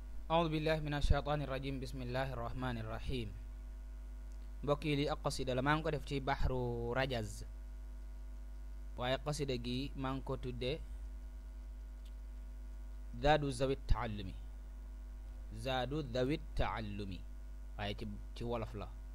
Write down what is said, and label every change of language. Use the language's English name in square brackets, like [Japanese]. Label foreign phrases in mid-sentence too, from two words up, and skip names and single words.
[Arabic] أعوذ بالله من الشيطان الرجيم. بسم الله الرحمن الرحيم. [Wolof] Mbokk yi, li ak qasida la, maa ngi ko def ci Bahru Rajaz, waaye qasida gi maa ngi ko tudde Zaadu Zawit Taallumi. Zaadu Zawit Taallumi, waaye ci, ci wolof la.